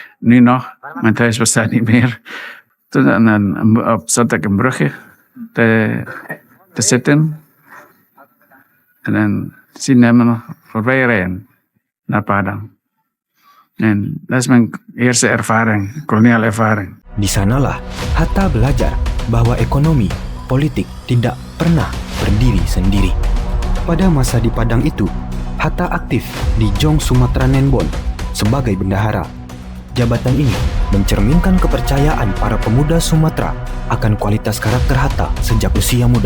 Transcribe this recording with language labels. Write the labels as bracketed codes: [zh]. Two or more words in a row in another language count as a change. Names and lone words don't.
[nl] Nu nog, mijn huis bestaat niet meer. Toen zat ik een brugje te zitten en dan zien hem nog voorbij rijden naar Padang. En dat is mijn eerste ervaring, koloniale ervaring. [id] Di sanalah Hatta belajar bahwa ekonomi, politik tidak pernah berdiri sendiri. Pada masa di Padang itu, Hatta aktif di Jong Sumatera Nenbon sebagai bendahara. Jabatan ini mencerminkan kepercayaan para pemuda Sumatera akan kualitas karakter Hatta sejak usia muda.